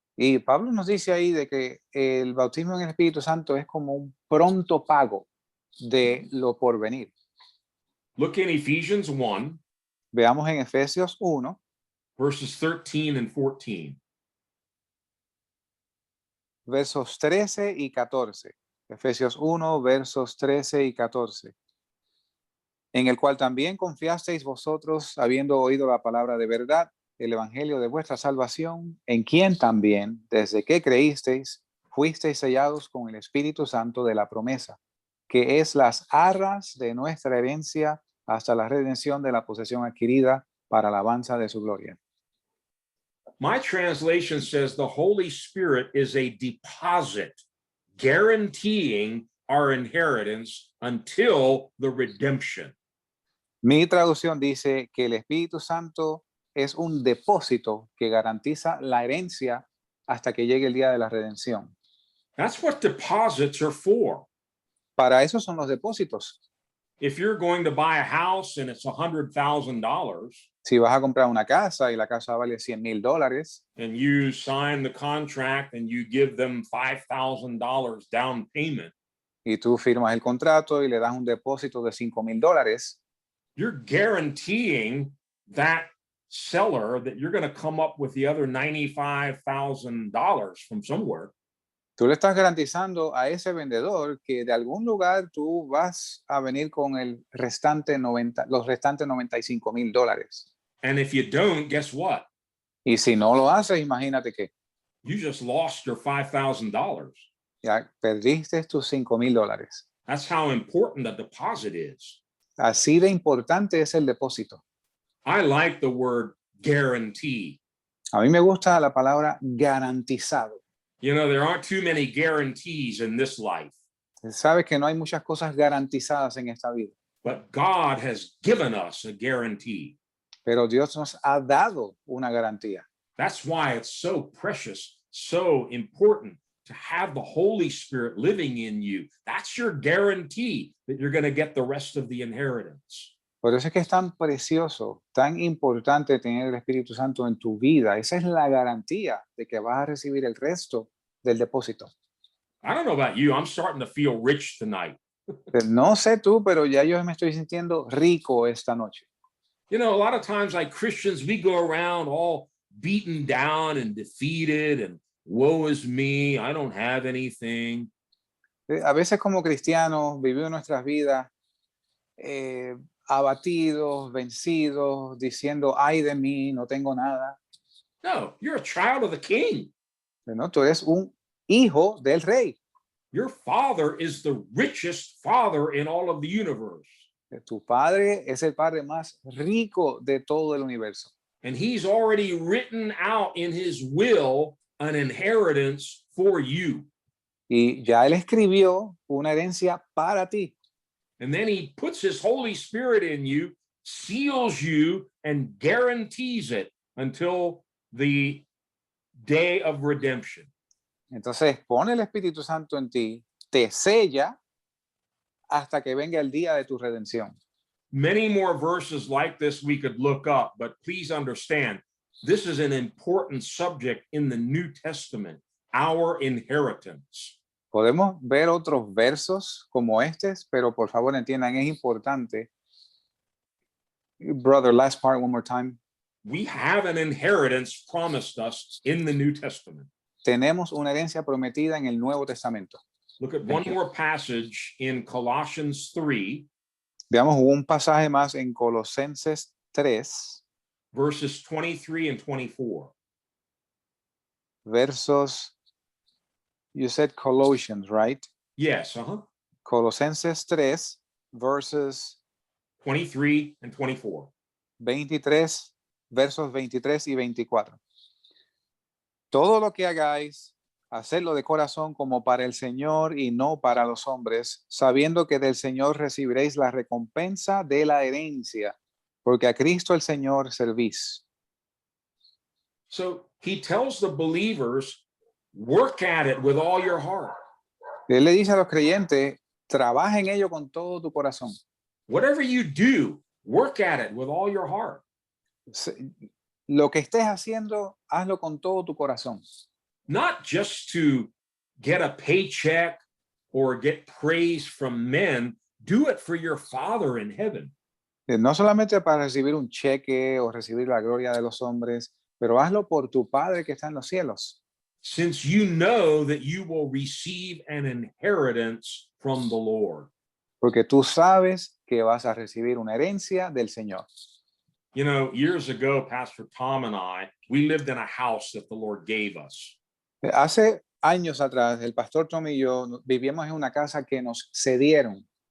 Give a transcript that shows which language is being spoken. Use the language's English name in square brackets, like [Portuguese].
[Spanish] Y Pablo nos dice ahí de que el bautismo en el Espíritu Santo es como un pronto pago de lo por venir. [English] Look in Ephesians 1, [Spanish] Veamos en Efesios 1, [English] verses 13 and 14. [Spanish] versos 13 y 14. Efesios 1, versos 13 y 14. En el cual también confiasteis vosotros, habiendo oído la palabra de verdad, el evangelio de vuestra salvación, en quien también, desde que creísteis, fuisteis sellados con el Espíritu Santo de la promesa, que es las arras de nuestra herencia hasta la redención de la posesión adquirida para alabanza de su gloria. [English] My translation says the Holy Spirit is a deposit guaranteeing our inheritance until the redemption. [Spanish] Mi traducción dice que el Espíritu Santo es un depósito que garantiza la herencia hasta que llegue el día de la redención. [English] That's what deposits are for. [Spanish] Para eso son los depósitos. [English] If you're going to buy a house and it's $100,000 [Spanish] Si vas a comprar una casa y la casa vale $100,000 [English] and you sign the contract and you give them $5,000 down payment, [Spanish] y tú firmas el contrato y le das un depósito de $5,000, [English] you're guaranteeing that seller that you're going to come up with the other $95,000 from somewhere. [Spanish] tú le estás garantizando a ese vendedor que de algún lugar tú vas a venir con los restantes $95,000. [English] And if you don't, guess what? [Spanish] Y si no lo haces, imagínate que [English] You just lost your $5,000. [Spanish] ya perdiste tus $5,000. [English] That's how important the deposit is. [Spanish] Así de importante es el depósito. [English] I like the word guarantee. [Spanish] A mí me gusta la palabra garantizado. [English] You know, there aren't too many guarantees in this life, [Spanish] Sabes que no hay muchas cosas garantizadas en esta vida, [English] but God has given us a guarantee. [Spanish] pero Dios nos ha dado una garantía. [English] That's why it's so precious, so important to have the Holy Spirit living in you. That's your guarantee that you're going to get the rest of the inheritance. [Spanish] Por eso es que es tan precioso, tan importante tener el Espíritu Santo en tu vida. Esa es la garantía de que vas a recibir el resto del depósito. [English] I don't know about you, I'm starting to feel rich tonight. [Spanish] No sé tú, pero ya yo me estoy sintiendo rico esta noche. [English] You know, a lot of times like Christians, we go around all beaten down and defeated and woe is me, I don't have anything. [Spanish] A veces como cristianos vivimos nuestras vidas abatidos, vencidos, diciendo, ay de mí, no tengo nada. [English] No, you're a child of the king. [Spanish] ¿No? Tú eres un hijo del rey. [English] Your father is the richest father in all of the universe. [Spanish] Tu padre es el padre más rico de todo el universo. [English] And he's already written out in his will an inheritance for you. [Spanish] Y ya él escribió una herencia para ti. [English] And then he puts his Holy Spirit in you seals you and guarantees it until the day of redemption. [Spanish] Entonces pone el Espíritu Santo en ti, te sella hasta que venga el día de tu redención. [English] Many more verses like this we could look up, but please understand, this is an important subject in the New Testament, our inheritance. [Spanish] Podemos ver otros versos como estos, pero por favor entiendan, es importante. [English] Brother, last part one more time. We have an inheritance promised us in the New Testament. [Spanish] Tenemos una herencia prometida en el Nuevo Testamento. [English] Look at Thank one you. more passage in Colossians 3, [Spanish] Veamos un pasaje más en Colosenses 3, [English] verses 23 and 24. versos, you said Colossians, right? Yes, [Spanish] Colosenses 3, verses [English] 23 and 24. [Spanish] 23, versos 23 y 24. Todo lo que hagáis, hacedlo de corazón como para el Señor y no para los hombres, sabiendo que del Señor recibiréis la recompensa de la herencia, porque a Cristo el Señor servís. [English] So he tells the believers, work at it with all your heart. [Spanish] Él le dice a los creyentes, trabaja en ello con todo tu corazón. [English] Whatever you do, work at it with all your heart. [Spanish] Lo que estés haciendo, hazlo con todo tu corazón. [English] Not just to get a paycheck or get praise from men, do it for your Father in heaven. [Spanish] No solamente para recibir un cheque o recibir la gloria de los hombres, pero hazlo por tu Padre que está en los cielos. [English] Since you know that you will receive an inheritance from the Lord. [Spanish] Porque tú sabes que vas a recibir una herencia del Señor. [English] You know, years ago, Pastor Tom and I, we lived in a house that the Lord gave us. [Spanish] Hace años atrás, el pastor Tom y yo vivíamos en una casa que nos cedieron.